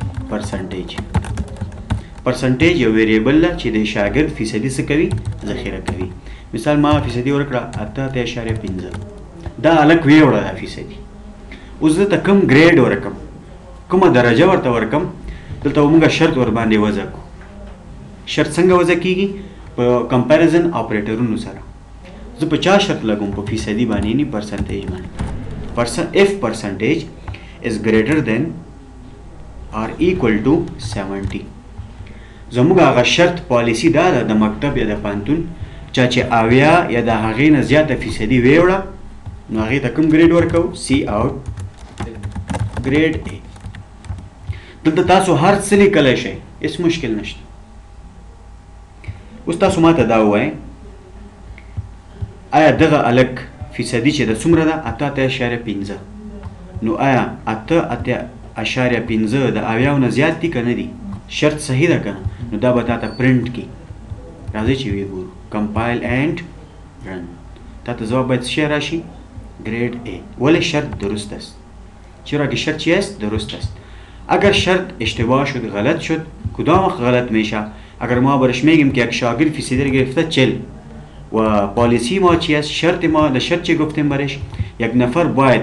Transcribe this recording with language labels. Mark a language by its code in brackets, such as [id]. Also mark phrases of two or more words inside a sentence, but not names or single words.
[ps] پرسنټیج یو ویریبل ده چې د شاګرد فیصدي څه کوي ذخیره کوي مثال ما فیصدي ورکړه 8.5 دا الک ویوړه دا فیصدي اوس زه ته کوم ګریډ ورکم کومه درجه ورته ورکم دلته موږ شرط ور باندې وضع کو شرط څنګه وضع کیږي په [en] comparison operators [ps] سره زه 50 شرط لګوم په فیصدي باندې نه پرسنټیج باندې [en] if percentage is greater than or equal to 70 [ps] زموږ هغه شرط پالیسی دا ده د مکتب یا د پانتون چا چې اویا یا د هغې نه زیاته فیصدي ویوړه نو هغې ته کوم ګریډ ورکوو سی آوټ ګریډ ا دلته تاسو هر څه لیکلی شئ هېڅ مشکل نشته اوس تاسو ما ته دا ووایئ آیا دغه الک فیصدي چې د څومره ده 8.5 نو آیا 8.5 د اویاو نه زیات دي که نه دي شرط صحیح ده که نو دا به تا ته پرنټ کړي راځئ چې ویې ګورو [en] compile and run [ps] تا ته ځواب باید څه شی راشي ګریډ ا ولې [fa] شرط درست است چرا که شرط چی است درست است اگر شرط اشتباه شد غلط شد کدام وقت غلط میشه اگر ما برش میگیم که یک شاگرد فیصدی گرفته 40 و پالیسی ما چی است شرط ما در شرط چی گفتیم برش یک نفر باید